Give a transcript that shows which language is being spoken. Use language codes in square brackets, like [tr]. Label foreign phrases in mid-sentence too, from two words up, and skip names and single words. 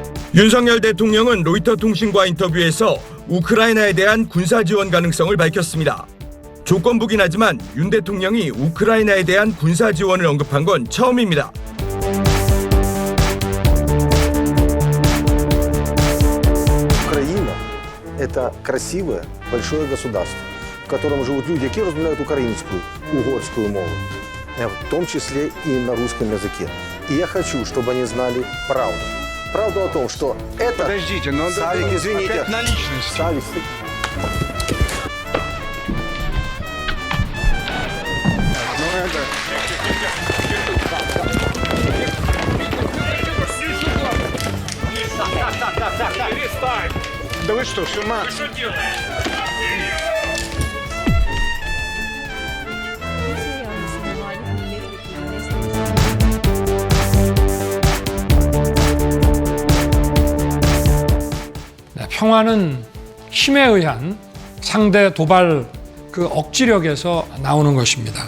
[ko] 윤석열 대통령은 로이터 통신과 인터뷰에서 우크라이나에 대한 군사 지원 가능성을 밝혔습니다. 조건부긴 하지만 윤 대통령이 우크라이나에 대한 군사 지원을 언급한 건 처음입니다. [ru] Украина – это красивое, большое государство, в котором живут люди, которые разговаривают украинскую, угорскую мову, в том числе и на русском языке. И я хочу, чтобы они знали правду. Правду о том, что это... Подождите, но Савик, извините. опять на личность. Савик, Ну это... Да вы что, с ума? [ko] 평화는 힘에 의한 상대 도발 그 억지력에서 나오는 것입니다.